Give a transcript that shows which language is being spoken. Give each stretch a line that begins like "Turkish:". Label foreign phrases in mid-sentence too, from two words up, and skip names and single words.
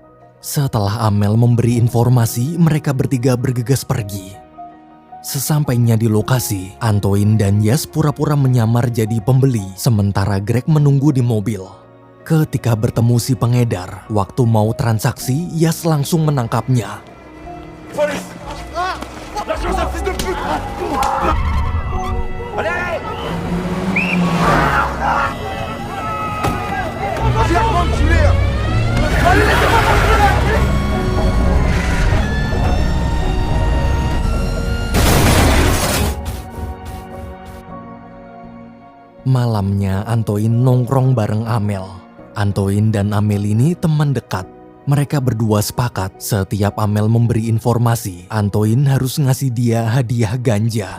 Indonesian: Setelah Amel memberi informasi, mereka bertiga bergegas pergi. Sesampainya di lokasi, Antoine dan Yas pura-pura menyamar jadi pembeli, sementara Greg menunggu di mobil. Ketika bertemu si pengedar, waktu mau transaksi, Yas langsung menangkapnya.
French: Police. Lâchez ce fils de pute. Allez. Vas-y, Armand, tu l'es. Allez, laissez-moi tranquille.
Indonesian: Malamnya Antoine nongkrong bareng Amel. Antoine dan Amel ini teman dekat. Mereka berdua sepakat setiap Amel memberi informasi, Antoine harus ngasih dia hadiah ganja.